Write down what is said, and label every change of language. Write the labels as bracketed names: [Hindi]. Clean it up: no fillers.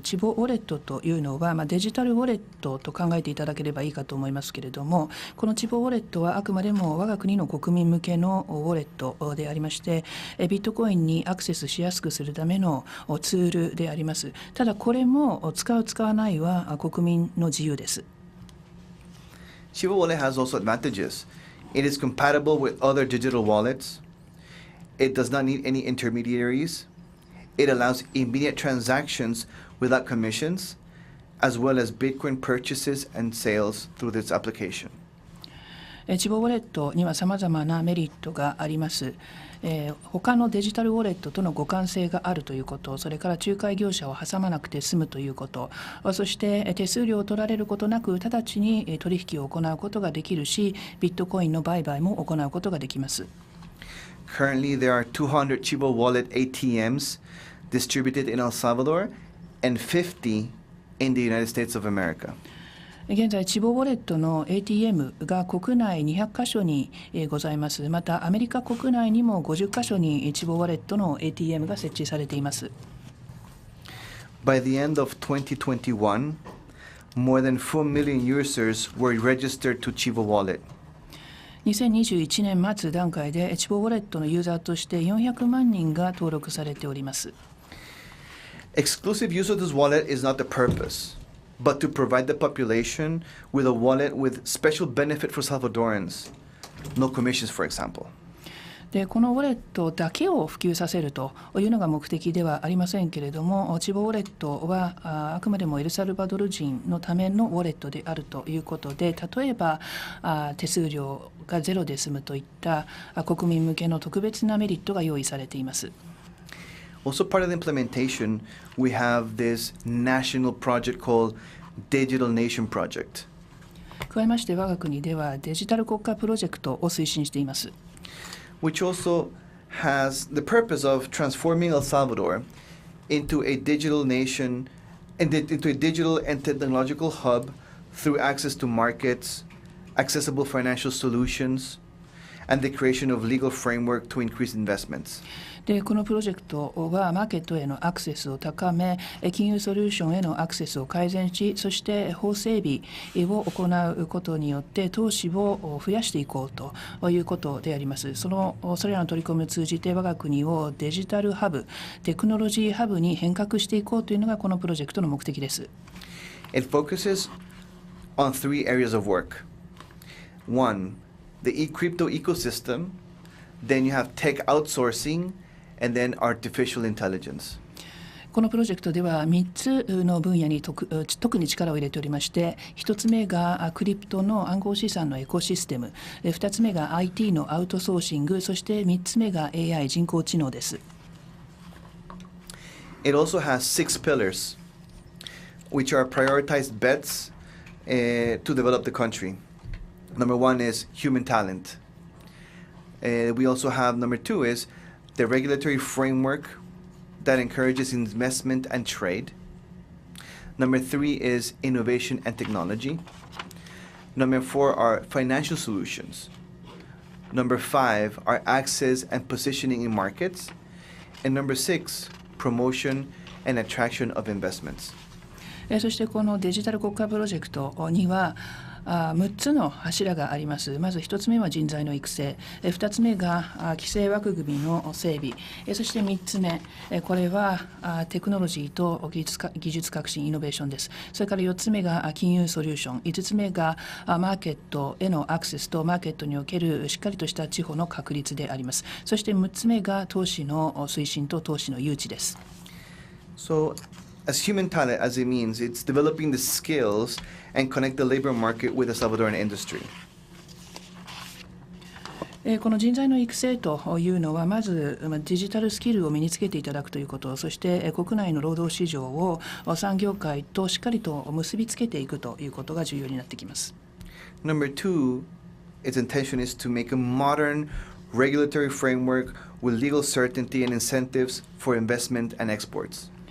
[Japanese] チボウォレットというのは、デジタルウォレットと考えていただければいいかと思いますけれども、このチボウォレットはあくまでも我が国の国民向けのウォレットでありまして、ビットコインにアクセスしやすくするためのツールであります。ただこれも使う使わないは国民の自由です。 [English] Chiba Wallet has also advantages. It is compatible with other digital wallets. It does not need any intermediaries. It allows immediate transactions without commissions, as well as Bitcoin purchases and sales through this application. [Japanese] チボウォレットにはさまざまなメリットがあります。他のデジタルウォレットとの互換性があるということ、それから仲介業者を挟まなくて済むということ、そして手数料を取られることなく直ちに取引を行うことができるし、ビットコインの売買も行うことができます。 [English] Currently, there are 200 Chiba Wallet ATMs distributed in El Salvador and 50 in the United States of America. [Japanese] 現在、チボウォレットの ATM が国内200カ所にございます。また、アメリカ国内にも50カ所にチボウォレットの ATM が設置されています。 [English] By the end of 2021, more than 4 million users were registered to Chiba Wallet. [Japanese] 2021年末段階でチボウォレットのユーザーとして400万人が登録されております。 [English] Exclusive use of this wallet is not the purpose, but to provide the population with a wallet with special benefit for Salvadorans, no commissions, for example. [Japanese] でこのウォレットだけを普及させるというのが目的ではありませんけれども、チボウォレットはあくまでもエルサルバドル人のためのウォレットであるということで、例えば手数料がゼロで済むといった国民向けの特別なメリットが用意されています。 [English] Also part of the implementation, we have this national project called Digital Nation Project. [Japanese] 加えまして我が国ではデジタル国家プロジェクトを推進しています。 [English] Which also has the purpose of transforming El Salvador into a digital nation, into a digital and technological hub through access to markets, accessible financial solutions, and the creation of legal framework to increase investments. [Japanese] でこのプロジェクトはマーケットへのアクセスを高め、金融ソリューションへのアクセスを改善し、そして法整備を行うことによって投資を増やしていこうということであります。それらの取り組みを通じて我が国をデジタルハブ、テクノロジーハブに変革していこうというのがこのプロジェクトの目的です。 [English] It focuses on 3 areas of work. 1, the crypto ecosystem. Then you have tech outsourcing. and then artificial intelligence. [Japanese] このプロジェクトでは3つの分野に特に力を入れておりまして、1つ目がクリプトの暗号資産のエコシステム、2つ目が IT のアウトソーシング、そして3つ目が AI 人工知能です。 [English] It also has 6 pillars, which are prioritized bets to develop the country. Number 1 is human talent. We also have number 2 is the regulatory framework that encourages investment and trade. Number 3 is innovation and technology. Number 4 are financial solutions. Number 5 are access and positioning in markets. And number 6, promotion and attraction of investments. [Japanese] そしてこのデジタル国家プロジェクトには6つの柱があります。まず1つ目は人材の育成、2つ目が規制枠組みの整備、そして3つ目、これはテクノロジーと技術革新イノベーションです。それから4つ目が金融ソリューション、5つ目がマーケットへのアクセスとマーケットにおけるしっかりとした地方の確立であります。そして6つ目が投資の推進と投資の誘致です。 [English] So, as human talent, as it means, it's developing the skills and connect the labor market with the Salvadoran industry. [Japanese] この人材の育成というのは、まずデジタルスキルを身につけていただくということ、そして国内の労働市場を産業界としっかりと結びつけていくということが重要になってきます。 [English] Number 2, its intention is to make a modern regulatory framework with legal certainty and incentives for investment and exports.